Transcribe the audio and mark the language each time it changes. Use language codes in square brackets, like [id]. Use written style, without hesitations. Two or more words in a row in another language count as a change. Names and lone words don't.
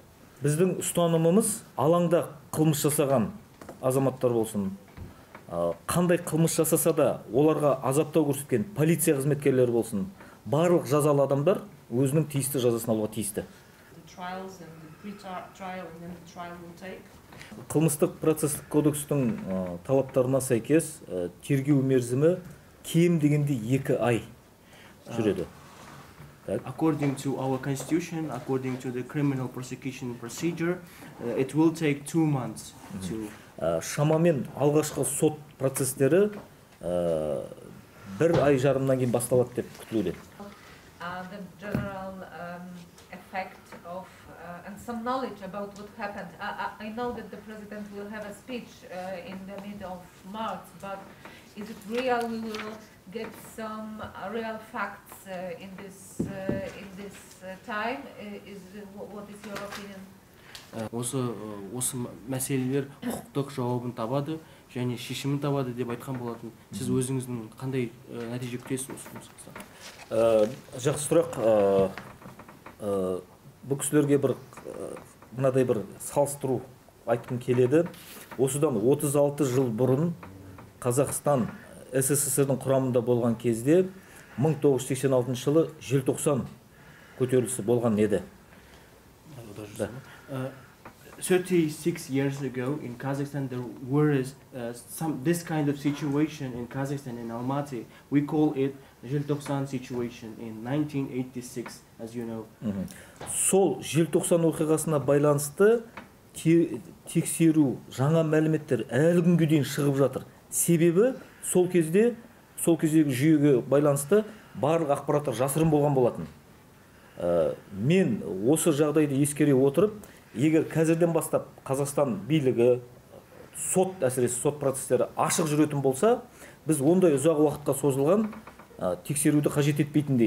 [kk] Біздің ұстанымымыз алаңда қылмыс жасаған азаматтар болсын, қандай қылмыс жасаса да оларға азаптау көрсеткен полиция қызметкерлері болсын, барлық жазалы адамдар өзінің тиісті жазасын алуға тиісті. Қылмыстық процесстік кодекстің талаптарына сәйкес тергеу мерзімі кем дегенде 2 ай жүреді. [en] According to our constitution, according to the criminal prosecution procedure, it will take 2 months to. [kk] Шамамен алғашқы сот процестері 1 ай жарымнан кейін басталады деп күтілуде. [en] The general effect of and some knowledge about what happened. I know that the president will have a speech in the middle of March, but is it real? We will get some real facts in this time. What is your opinion? [kk] Осы мәселелер құқықтық жауабын табады және шешімін табады деп айтқан болатын. Сіз өзіңіздің қандай нәтиже күтесіз осы жұмыстан? Жақсы сұрақ. Бұл кісілерге мынадай бір салыстыру айтқым келеді. Осыдан 36 жыл бұрын Қазақстан СССР-дің құрамында болған кезде 1986 жылы желтоқсан көтерілісі болған еді. [en] 36 years ago in Kazakhstan there was this kind of situation in Kazakhstan, in Almaty. We call it Желтоқсан situation in 1986, as you know. [kk] Сол желтоқсан оқиғасына байланысты тексеру, жаңа мәліметтер әлі күнге дейін шығып жатыр. Себебі сол кездегі жүйеге байланысты барлық ақпараттар жасырын болған болатын. Мен осы жағдайды ескере отырып, егер қазірден бастап Қазақстан билігі, сот, әсіресе сот процестері ашық жүретін болса, біз ондай ұзақ уақытқа созылған тексеруді қажет етпейтіндей.